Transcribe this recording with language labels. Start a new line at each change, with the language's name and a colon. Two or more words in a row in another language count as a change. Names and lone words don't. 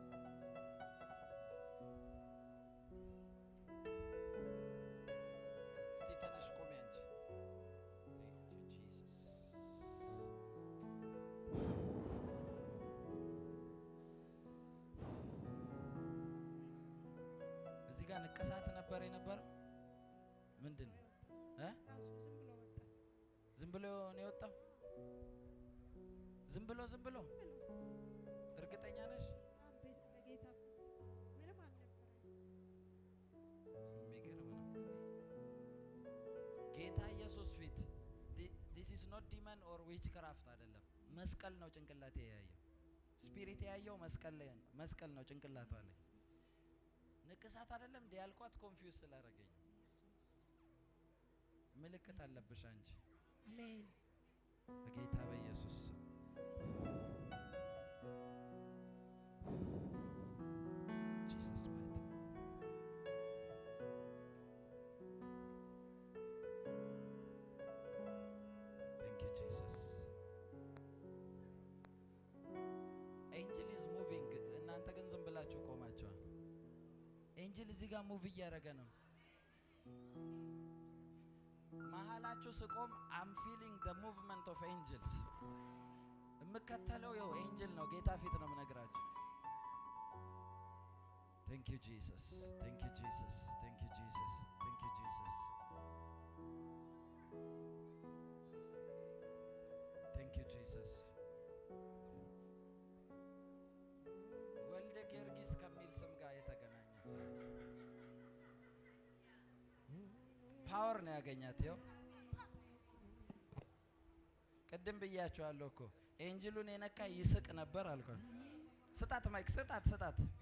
Amharic: እስቲ ተነሽ ቆሚ አንቺ። እዚህ ጋር ንቅሳት ነበር የነበረው። ምንድን ነው ዝም ብሎ ነው የወጣው? ዝም ብሎ እርግጠኛ ነሽ? የሚገርም ነው። ጌታ ኢየሱስ ፊት
English: this is not demon or witchcraft
Amharic: አይደለም። መስቀል ነው ጭንቅላቴ ያየው። ስፒሪት ያየው መስቀል ነው ጭንቅላቷ ላይ። ንቅሳት አይደለም እንደ ያልኳት ኮንፊውዝ ስላደረገኝ ምልክት አለብሽ አንቺ። አሜን። በጌታ በኢየሱስ
English: Jesus mighty. Thank you Jesus. Angel is moving.
Amharic: እናንተ ግን ዝም ብላችሁ ቆማችኋል። ኤንጅል እዚህ ጋር ሙቭ እያደረገ ነው። መሀላችሁ ስቆም
English: I'm feeling the movement of angels.
Amharic: የምከተለው ያው ኤንጅል ነው። ጌታ ፊት ነው የምነግራችሁ።
English: Thank you Jesus. Thank you Jesus. Thank you Jesus. Thank you Jesus. Thank you Jesus.
Amharic: ወልደ ጊዮርጊስ ከሚል ስም ጋር የተገናኘ ፓወር ነው ያገኛት። ይኸው ቅድም ብያችኋለሁ እኮ ኤንጅሉን የነካ ይስቅ ነበር አልኳት። ስጣት ማይክ ስጣት።